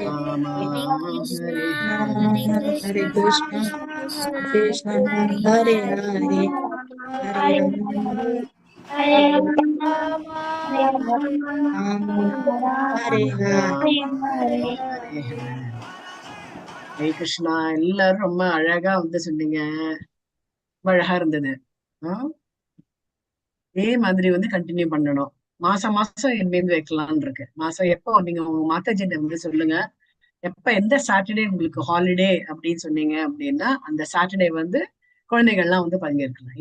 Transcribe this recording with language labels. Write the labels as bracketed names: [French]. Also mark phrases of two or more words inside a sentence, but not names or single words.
[Sanskrit] Hare, Hare Krishna, Hare Rama, Hare Krishna, Krishna, Krishna Krishna, Krishna, Hare Hare Hare, Hare, Hare Rama, Hare Rama, Rama, Hare Hare. [Tamil] ஹரே கிருஷ்ணா. எல்லாரும் ரொம்ப அழகா வந்து சொன்னீங்க. ரொம்ப அழகா இருந்தது. இதே மாதிரி வந்து கண்டினியூ பண்ணணும். மாசம் மாசம் என் வைக்கலாம்னு இருக்கு. மாசம் எப்போ நீங்க உங்க மாதாஜிட்ட வந்து சொல்லுங்க. எப்ப எந்த சாட்டர்டே உங்களுக்கு ஹாலிடே அப்படின்னு சொன்னீங்க அப்படின்னா அந்த சாட்டர்டே வந்து குழந்தைகள்லாம் வந்து பங்கேற்கலாம்.